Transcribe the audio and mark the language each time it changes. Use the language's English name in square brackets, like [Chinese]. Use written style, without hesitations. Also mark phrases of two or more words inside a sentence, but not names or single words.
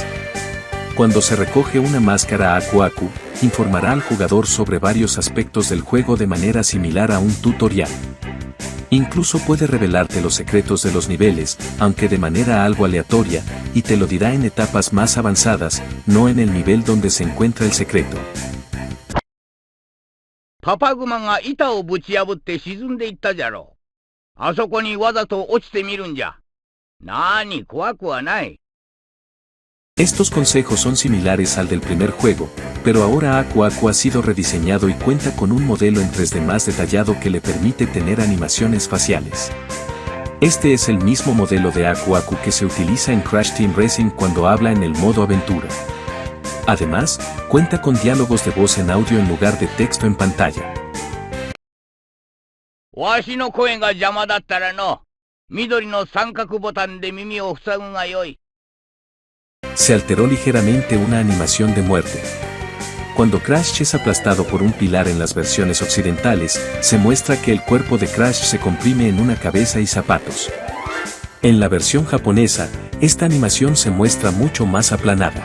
[Spanish] Cuando se recoge una máscara Aku Aku, informará al jugador sobre varios aspectos del juego de manera similar a un tutorial. Incluso puede revelarte los secretos de los niveles, aunque de manera algo aleatoria, y te lo dirá en etapas más avanzadas, no en el nivel donde se encuentra el secreto. [Japanese] パパグマが板をぶち破って沈んでいったじゃろう。あそこにわざと落ちてみるんじゃ。なに怖くはない。 [Spanish] Estos consejos son similares al del primer juego, pero ahora Aku Aku ha sido rediseñado y cuenta con un modelo en 3D más detallado que le permite tener animaciones faciales. Este es el mismo modelo de Aku Aku que se utiliza en Crash Team Racing cuando habla en el modo aventura. Además, cuenta con diálogos de voz en audio en lugar de texto en pantalla. [Japanese] わしの声が邪魔だったらの、緑の三角ボタンで耳を塞ぐがよい。 [Spanish] Se alteró ligeramente una animación de muerte. Cuando Crash es aplastado por un pilar en las versiones occidentales, se muestra que el cuerpo de Crash se comprime en una cabeza y zapatos. En la versión japonesa, esta animación se muestra mucho más aplanada.